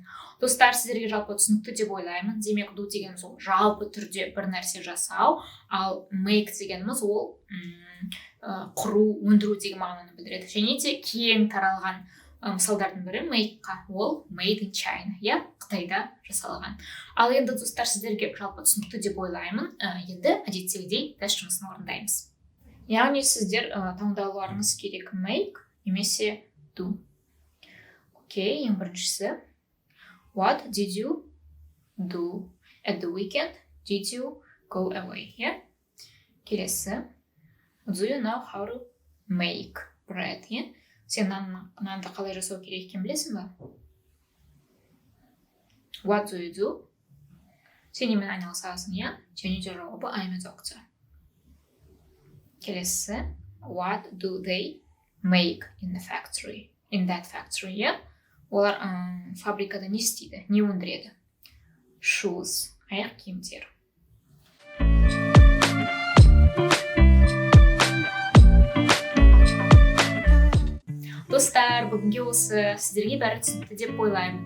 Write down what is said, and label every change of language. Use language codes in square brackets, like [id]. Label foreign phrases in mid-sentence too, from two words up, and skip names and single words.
[kk] Достар, сіздерге жалпы түсінікті деп ойлаймын. Демек, do дегеніміз ол жалпы түрде бір нәрсе жасау, ал make дегеніміз ол құру, өндіру деген мағынаны білдіреді. Және де кең таралған мысалдардың бірі make-қа, ол [en] made in China, [kk] Қытайда жасалған. Ал енді достар, сіздерге жалпы түсінікті деп ойлаймын. Енді әдеттегідей тест жұмысын орындаймыз. Яғни сіздер таңдауларыңыз керек make немесе do. Окей, ең біріншісі. [en] What did you do at the weekend? Did you go away? Келесі. Do you know how to make bread? [kk] Сен нанды қалай жасау керек екенін білесің ба? [en] What do you do? [kk] Сен немен айналысасың, Және де жауабы [en] I'm a doctor. [kk] Келесі. [en] What do they make in the factory? In that factory, [kk] Олар фабрикада не істейді, не өндіреді? Shoes, аяқ киімдер. Достар, бүгінге осы сіздерге бәрі түсінікті деп ойлаймын.